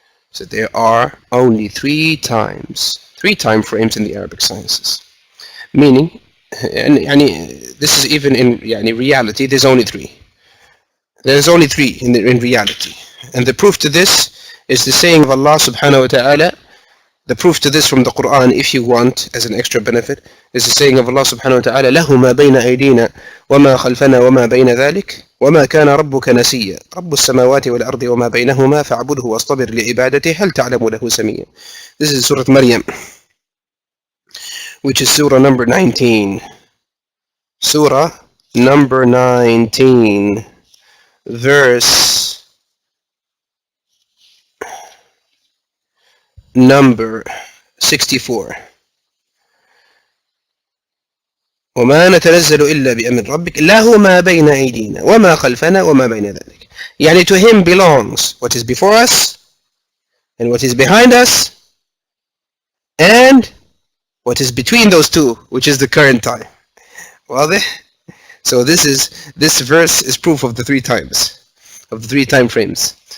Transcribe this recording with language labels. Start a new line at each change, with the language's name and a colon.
English: So there are only 3 time frames in the Arabic sciences. Meaning, and this is even in reality, there's only 3. There's only 3 in reality. And the proof to this is the saying of Allah subhanahu wa ta'ala. The proof to this from the Quran, if you want, as an extra benefit, is the saying of Allah subhanahu wa ta'ala,
Arabic: لَهُ مَا بَيْنَ أَيْدِينَا وَمَا خَلْفَنَا وَمَا بَيْنَ ذَلِكَ وَمَا كَانَ رَبُّكَ نَسِيًّا رَبُّ السَّمَاوَاتِ وَالْأَرْضِ وَمَا بَيْنَهُمَا فَاعْبُدْهُ وَاصْطَبِرْ لِعِبَادَتِهِ هَلْ تَعْلَمُ لَهُ سَمِيًّا.
English: This is Surah Maryam, which is Surah number 19. Surah number 19, verse number 64.
Arabic: وما نتنزل إلا بأمر ربك له ما بين أيدينا وما خلفنا وما بين ذلك.
English: To him belongs what is before us and what is behind us and what is between those two, which is the current time.
Arabic: واضح?
English: So this verse is proof of the 3 times, of the 3 time frames.